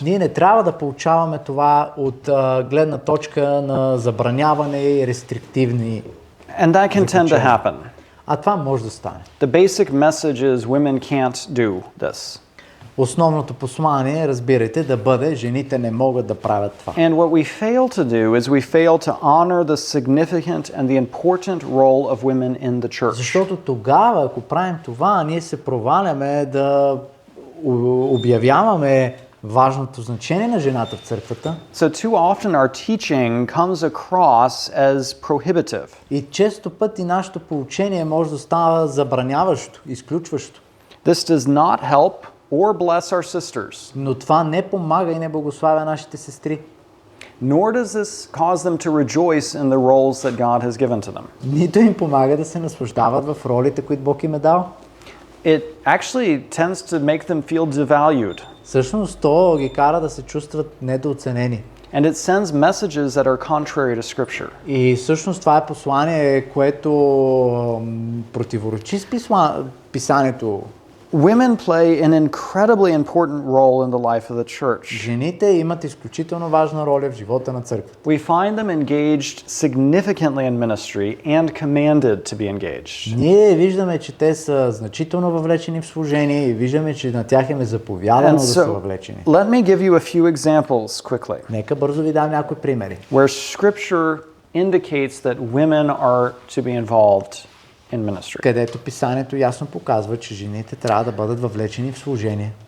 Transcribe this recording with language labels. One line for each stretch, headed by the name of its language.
Bulgarian: Ние не трябва да получаваме това от гледна точка на забраняване и рестриктивни.
English: And that can tend to happen.
Bulgarian: А това може да стане.
English: The basic message is women can't do this.
Bulgarian: Основното послание, разбирайте, да бъде жените не могат да правят това.
English: And what we fail to do is we fail to honor the significant and the important role of women in the church.
Bulgarian: Защото тогава, ако правим това, ние се проваляме да обявяваме важното значение на жената в църквата.
English: So too often our teaching comes across as prohibitive.
Bulgarian: И често пъти нашето поучение може да става забраняващо, изключващо.
English: This does not help or bless our sisters,
Bulgarian: Но това не помага и не благославя нашите сестри.
English: nor does this cause them to rejoice in the roles that God has given to them.
Bulgarian: Нито им помага да се наслаждават в ролите, които Бог им е дал.
English: It actually tends to make them feel devalued,
Bulgarian: Всъщност то ги кара да се чувстват недооценени.
English: and it sends messages that are contrary to Scripture.
Bulgarian: И всъщност това е послание, което противоречи с писанието.
English: Women play an incredibly important role in the life of the church.
Bulgarian: Жените имат изключително важна роля в живота на църквата.
English: We find them engaged significantly in ministry and commanded to be engaged.
Bulgarian: Ние виждаме, че те са значително въвлечени в служение и виждаме, че на тях им е заповядано
English: And
Bulgarian: да са
English: so,
Bulgarian: въвлечени.
English: let me give you a few examples quickly
Bulgarian: Нека бързо ви дам някои примери.
English: where Scripture indicates that women are to be involved in ministry.
Bulgarian: Където писанието ясно показва, че жените трябва да бъдат въвлечени в служение.